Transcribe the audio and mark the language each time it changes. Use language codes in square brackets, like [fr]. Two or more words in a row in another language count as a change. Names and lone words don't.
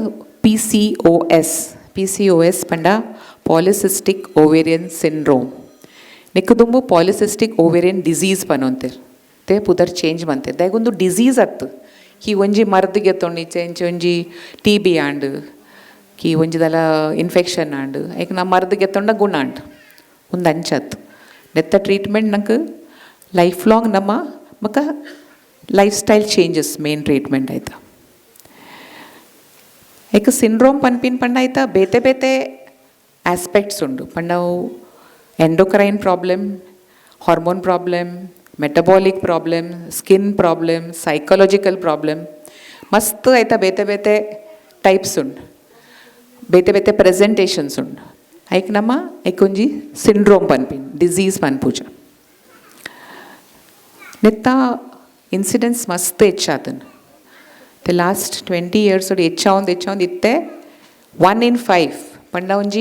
[tcy] ಪಿ ಸಿ ಒ ಎಸ್ ಪಂಡ [en] polycystic ovarian syndrome [tcy] ನೆಕ್ಕು ತುಂಬು [en] polycystic ovarian disease [tcy] ಪನೊಂತೇರು ತೆ ಪುದರ್ ಚೇಂಜ್ ಮಂತೇರು ದಯಗೊಂದು ಡಿಸೀಸ್ ಅತ್ತು ಕಿ ಒಂಜಿ ಮರ್ದಿಗೆ ತೊಂಡಿಚ್ಚೆ ಇಂಚೆ ಒಂಜಿ ಟಿ ಬಿ ಆಂಡ್ ಕಿ ಒಂಜಿದಲ ಇನ್ಫೆಕ್ಷನ್ ಆಂಡ್ ಐಕ ನಾ ಮರ್ದಿಗೆ ತೊಂಡ ಗುಣ ಆಂಡ್ ಒಂದು ಅಂಚತ್ತು ನೆತ್ತ ಟ್ರೀಟ್ಮೆಂಟ್ ನಂಗೆ [en] life long [tcy] ನಮ್ಮ ಮಕ್ಕ [en] lifestyle changes main treatment [tcy] ಆಯ್ತಾ ಐಕ ಸಿಂಡ್ರೋಮ್ ಪನ್ಪಿನ್ ಪಂಡ ಆಯ್ತಾ ಬೇತೆ ಬೇತೆ ಆಸ್ಪೆಕ್ಟ್ಸ್ ಉಂಡು ಪಂಡವು [en] endocrine problem hormone problem metabolic problem skin problem psychological problem [tcy] ಮಸ್ತ್ ಆಯ್ತಾ ಬೇತೆ ಬೇತೆ ಟೈಪ್ಸ್ ಉಂಡು ಬೇತೆ ಬೇತೆ ಪ್ರೆಸೆಂಟೇಷನ್ಸ್ ಉಂಡು ಐಕ್ ನಮ್ಮ ಐಕೊಂಜಿ ಸಿಂಡ್ರೋಮ್ ಪನ್ಪಿನ್ ಡಿಸೀಸ್ ಪನ್ಪೂಜ ನೆತ್ತ ಇನ್ಸಿಡೆನ್ಸ್ ಮಸ್ತ್ ಹೆಚ್ಚಾತನು [en] the last 20 years [tcy] ಹೆಚ್ಚಾವಂದು ಇತ್ತೆ 1 in 5 ಪಂಡ ಒಂಜಿ